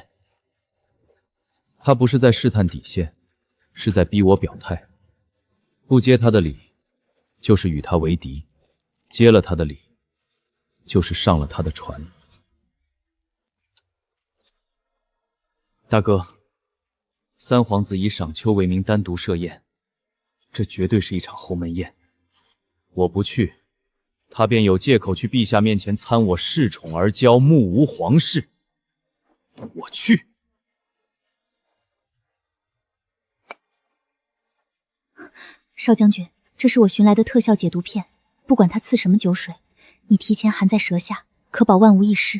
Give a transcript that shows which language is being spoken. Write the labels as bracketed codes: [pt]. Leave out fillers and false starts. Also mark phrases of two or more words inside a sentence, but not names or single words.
[zh] 他不是在試探底線，是在逼我表態。不接他的禮，就是與他為敵；接了他的禮，就是上了他的船。大哥，三皇子以賞秋為名單獨設宴，這絕對是一場鴻門宴。我不去，他便有借口去陛下面前參我恃寵而驕，目無皇室。我去。少將軍，這是我尋來的特效解毒片，不管他賜什麼酒水，你提前含在舌下，可保萬無一失。